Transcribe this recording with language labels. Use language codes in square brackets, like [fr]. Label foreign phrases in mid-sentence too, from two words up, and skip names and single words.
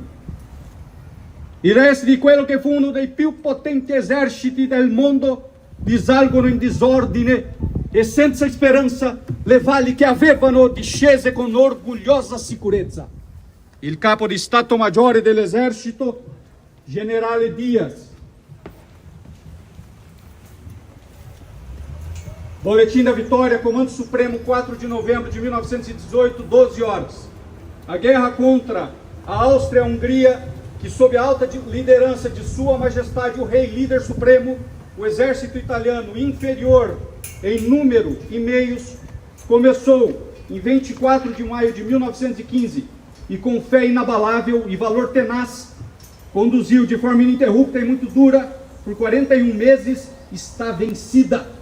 [it] I resti di quello che fu uno dei più potenti eserciti del mondo risalgono in disordine e senza speranza le valli che avevano discese con orgogliosa sicurezza. Il capo di Stato Maggiore dell'esercito, generale Diaz. [pt] Boletim da Vitória, Comando Supremo, 4 de novembro de 1918, 12 horas. A guerra contra a Áustria-Hungria, que sob a alta liderança de Sua Majestade o Rei Líder Supremo, o exército italiano inferior em número e meios, começou em 24 de maio de 1915 e com fé inabalável e valor tenaz, conduziu de forma ininterrupta e muito dura, por 41 meses, está vencida.